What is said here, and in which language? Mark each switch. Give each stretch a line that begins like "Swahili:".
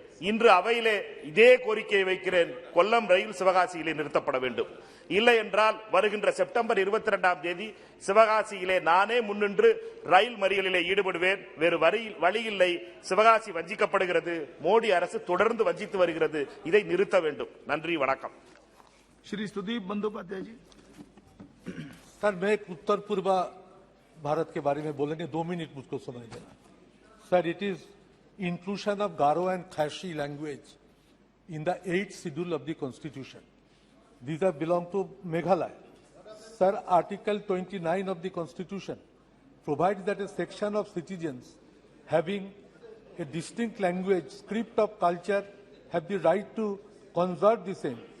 Tamil: இன்று அவையிலே இதே கோரிக்கையை வைக்கிறேன். கொல்லம் ரயில் சிவகாசியிலே நிறுத்தப்பட வேண்டும். இல்லை என்றால் வருகின்ற செப்டம்பர் 22ஆம் தேதி சிவகாசியிலே நானே முன்னின்று ரயில் மறியலிலே ஈடுபடுவேன். வேறு வழி இல்லை. சிவகாசி வஞ்சிக்கப்படுகிறது. மோடி அரசு தொடர்ந்து வஞ்சித்து வருகிறது. இதை நிறுத்த வேண்டும். நன்றி, வணக்கம்.
Hindi: श्री सुदीप बंदोपाध्याय जी। सर, मैं एक उत्तर पूर्व भारत के बारे में बोलेंगे, 2 मिनट मुझको समय देना।
English: Sir, it is inclusion of Garo and Khashi language in the 8th schedule of the constitution. These are belong to Meghalaya. Sir, Article 29 of the constitution provides that a section of citizens having a distinct language, script of culture have the right to conserve the same.